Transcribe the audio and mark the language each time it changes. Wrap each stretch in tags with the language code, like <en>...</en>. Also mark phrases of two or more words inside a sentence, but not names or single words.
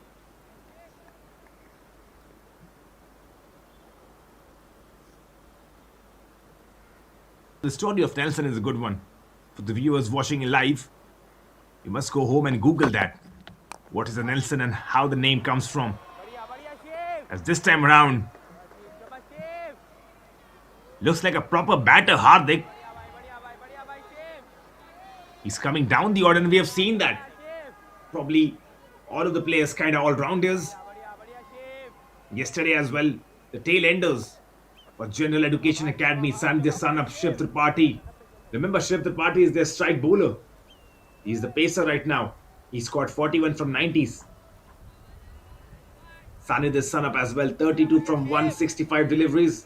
<en>The story of Nelson is a good one. For the viewers watching live, you must go home and Google that. What is a Nelson and how the name comes from.</en> <hi>बढ़िया शिव</hi> <en>As this time around,</en> <hi>शाबाश शिव</hi> <en>looks like a proper batter, Hardik.</en> <hi>बढ़िया भाई शिव</hi> <en>He's coming down the order and we have seen that.</en> <hi>शिव</hi> <en>Probably all of the players kind of all-rounders.</en> <hi>बढ़िया शिव</hi> <en>Yesterday as well, the tail enders for General Education Academy, the son of Shiv Tripathi. Remember, Shiv Tripathi is their strike bowler. He's the pacer right now. He scored 41 from 90s. Sanid is son up as well, 32 from 165 deliveries.</en>